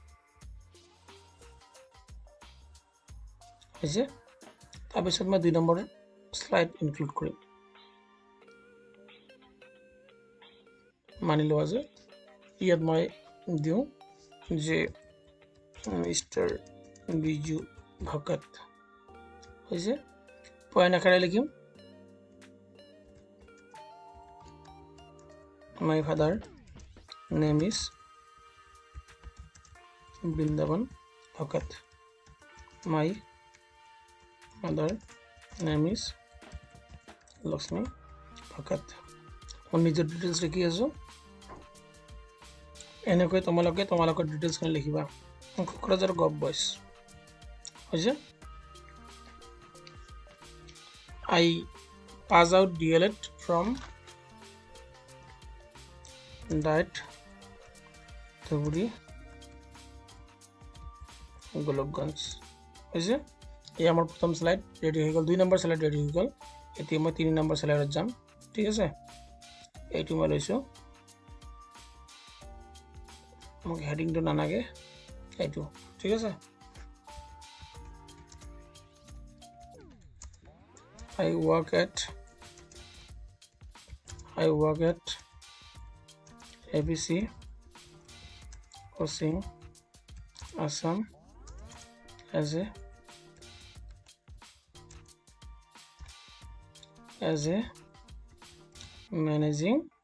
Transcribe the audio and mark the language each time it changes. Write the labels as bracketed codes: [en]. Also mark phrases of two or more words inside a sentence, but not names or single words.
[as] হৈছে তাৰপিছত মই 2 নম্বৰ স্লাইড ইনক্লুড কৰিম মানি লোৱা যে ইয়াত মই দিওঁ যে মিস্টাৰ বিজু ভকত হৈছে পয়েন্ট আকাৰে লিখিম [en] my father name is Bindavan Bhakat my mother name is Lakshmi Bhakat [as] মই নিজৰ ডিটেইলছ লিখি আছো এনেকৈ তোমালোকৰ ডিটেইলছখিনি লিখিবা কোকৰাঝাৰ গভ বয়স হৈছে [en] I pass out DLED from that [as] ধুবুৰী গোলকগঞ্জ হৈছে এই আমাৰ প্ৰথম স্লাইড ৰেডি হৈ গ'ল 2 নম্বৰ স্লাইড ৰেডি হৈ গ'ল এতিয়া মই 3 নম্বৰ স্লাইডত যাম ঠিক আছে এইটো মই লৈছো মোক হেডিংটো নালাগে এইটো ঠিক আছে [en] I work at ABC Coaching Assam as a managing